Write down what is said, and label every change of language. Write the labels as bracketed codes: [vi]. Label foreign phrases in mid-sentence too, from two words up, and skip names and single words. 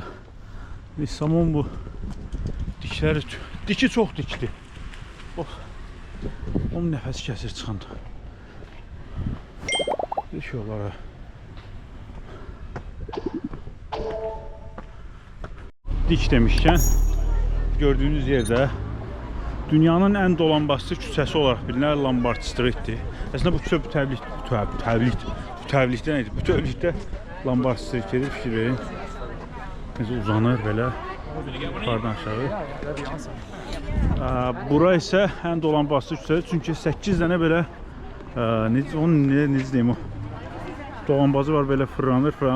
[az] Lissabon bu. Dikləri, diki çox dikdi. Oh. Onun nəfəsi kəsir çıxanda. Bir şey olar hə. Dik demişkən, [tr] gördüğünüz yerde dünyanın en dolanbastı [az] küçəsi [tr] olarak bilinen Lombard Street'tir. [az] Aslında bu küçə bütövlükdə Lombard Street gedir, fikir verin. Uzanır belə yukarıdan aşağı. Bura isə en dolanbastı küçədir, çünkü 8 dənə belə necə deyim o dolanbazı var, belə fırlanır.